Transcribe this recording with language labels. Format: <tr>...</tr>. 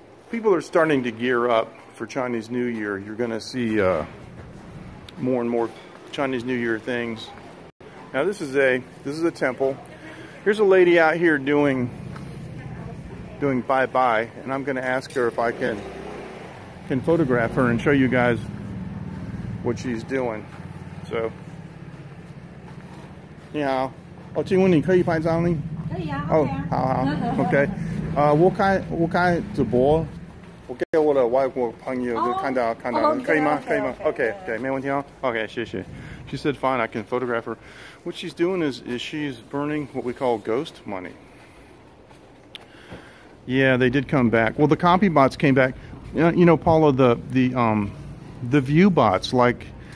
<en>People are starting to gear up for Chinese New Year. You're going to see more and more Chinese New Year things. Now this is a temple. Here's a lady out here doing bye-bye, and I'm going to ask her if I can photograph her and show you guys what she's doing.</en> <zh>So, 你好，请问你可以拍照呢？可以啊。哦，好好 ，OK。我开直播，我给我的外国朋友就看到，可以吗？可以吗 ？OK， 没问题哦。OK， 谢谢。</zh> <en>She said, fine, I can photograph her. What she's doing is she's burning what we call ghost money. Yeah, they did come back. Well, the copy bots came back. You know, Paula, the view bots, like</en>